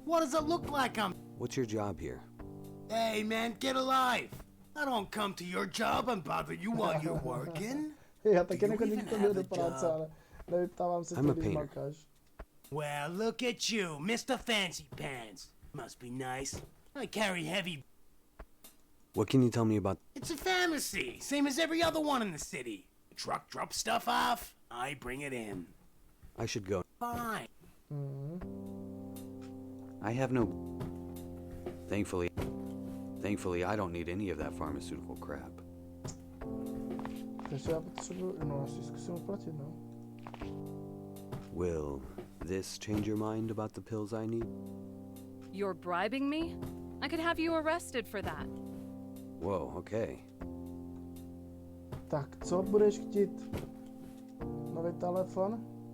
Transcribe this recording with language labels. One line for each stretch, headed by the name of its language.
English: What does it look like I'm... What's your job here? Hey, man, get a life. I don't come to your job and bother you while you're working.
Czech: Já taky nechodím k tobě do práce, ale nevyptávám se,
English: I'm a
Czech: když
English: painter.
Czech: makáš.
English: Well, look at you, Mr. Fancy Pants. Must be nice. I carry heavy... What can you tell me about... It's a pharmacy, same as every other one in the city. The truck drops stuff off, I bring it in. I should go. Fine. I have no... Thankfully, I don't need any of that pharmaceutical crap.
Czech: Takže já potřebuji, no asi zkusím uplatit, no.
English: Will this change your mind about the pills I need? You're bribing me? I could have you arrested for that. Whoa, okay.
Czech: Tak, co budeš chtít? Nový telefon?